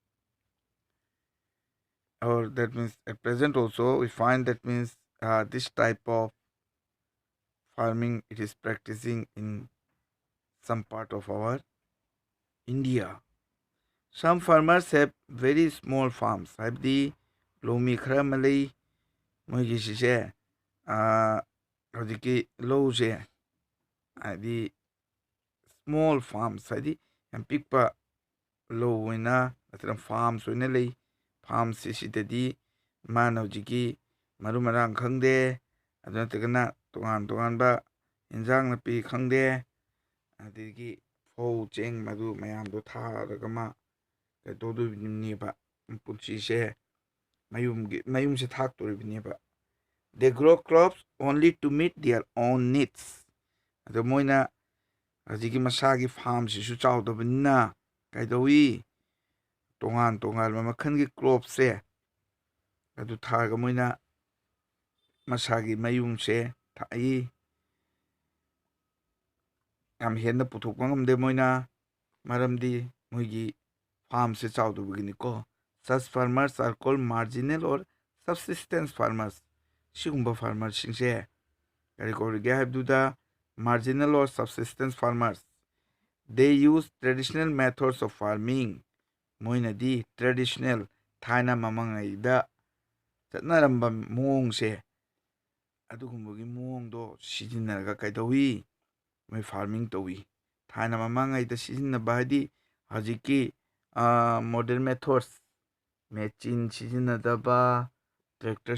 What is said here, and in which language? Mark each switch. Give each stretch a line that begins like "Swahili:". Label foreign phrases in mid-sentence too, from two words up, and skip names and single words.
English: Or that means at present also we find that means this type of farming, it is practicing in some part of our India. Some farmers have very small farms.
Manipuri: ꯍꯥꯏꯕꯗꯤ ꯂꯧꯃꯤ ꯈꯔ ꯑꯃ ꯂꯩ, ꯃꯣꯏꯒꯤꯁꯤꯁꯦ ꯍꯧꯖꯤꯛꯀꯤ ꯂꯧꯁꯦ ꯍꯥꯏꯗꯤ
English: small farms,
Manipuri: ꯍꯥꯏꯗꯤ ꯌꯥꯝ ꯄꯤꯛꯄ ꯂꯧ ꯑꯣꯏꯅ ꯅꯠꯇ꯭ꯔꯒ farms ꯑꯣꯏꯅ ꯂꯩ. farms ꯁꯤꯗꯗꯤ ꯃꯥꯅ ꯍꯧꯖꯤꯛꯀꯤ ꯃꯔꯨ ꯃꯔꯥꯡ ꯈꯪꯗꯦ, ꯑꯗꯨ ꯅꯠꯇ꯭ꯔꯒꯅ ꯇꯣꯉꯥꯟꯕ ꯏꯟꯖꯥꯡ ꯅꯥꯄꯤ ꯈꯪꯗꯦ, ꯑꯗꯒꯤ ꯐꯧ ꯆꯦꯡ ꯃꯗꯨ ꯃꯌꯥꯝꯗꯣ ꯊꯥꯔꯒ ꯃꯥ ꯀꯩꯗꯧꯗꯣꯏꯅꯦꯕ, ꯄꯨꯟꯁꯤꯁꯦ ꯃꯌꯨꯝꯁꯦ ꯊꯥꯛꯇꯣꯔꯤꯕꯅꯦꯕ.
English: They grow crops only to meet their own needs.
Manipuri: ꯑꯗꯣ ꯃꯣꯏꯅ ꯍꯧꯖꯤꯛꯀꯤ ꯃꯁꯥꯒꯤ ꯐꯥꯔꯝꯁꯤꯁꯨ ꯆꯥꯎꯗꯕꯅꯤꯅ ꯀꯩꯗꯧꯏ, ꯇꯣꯉꯥꯟꯕ ꯃꯈꯜꯒꯤ ꯀ꯭ꯔꯣꯞꯁꯦ ꯑꯗꯨ ꯊꯥꯔꯒ ꯃꯣꯏꯅ ꯃꯁꯥꯒꯤ ꯃꯌꯨꯝꯁꯦ ꯊꯥꯛꯏ. ꯌꯥꯝ ꯍꯦꯟꯅ ꯄꯨꯊꯣꯛꯄ ꯉꯝꯗꯦ ꯃꯣꯏꯅ, ꯃꯔꯝꯗꯤ ꯃꯣꯏꯒꯤ ꯐꯥꯔꯝꯁꯦ ꯆꯥꯎꯗꯕꯒꯤꯅꯤꯀꯣ.
English: Such farmers are called marginal or subsistence farmers.
Manipuri: ꯁꯤꯒꯨꯝꯕ ꯐꯥꯔꯃꯔꯁꯤꯡꯁꯦ ꯀꯔꯤ ꯀꯧꯔꯤꯒꯦ ꯍꯥꯏꯕꯗꯨꯗ
English: marginal or subsistence farmers. They use traditional methods of farming.
Manipuri: ꯃꯣꯏꯅꯗꯤ ꯇ꯭ꯔꯦꯗꯤꯁꯅꯦꯜ ꯊꯥꯏꯅ ꯃꯃꯥꯡꯉꯩꯗ ꯆꯠꯅꯔꯝꯕ ꯃꯑꯣꯡꯁꯦ ꯑꯗꯨꯒꯨꯝꯕꯒꯤ ꯃꯑꯣꯡꯗꯣ ꯁꯤꯖꯤꯟꯅꯔꯒ ꯀꯩꯗꯧꯋꯤ ꯃꯣꯏ ꯐꯥꯔꯃꯤꯡ ꯇꯧꯋꯤ ꯊꯥꯏꯅ ꯃꯃꯥꯡꯉꯩꯗ ꯁꯤꯖꯤꯟꯅꯕ ꯍꯥꯏꯗꯤ ꯍꯧꯖꯤꯛꯀꯤ
English: modern methods machine
Manipuri: ꯁꯤꯖꯤꯟꯅꯗꯕ ꯇ꯭ꯔꯦꯛꯇꯔ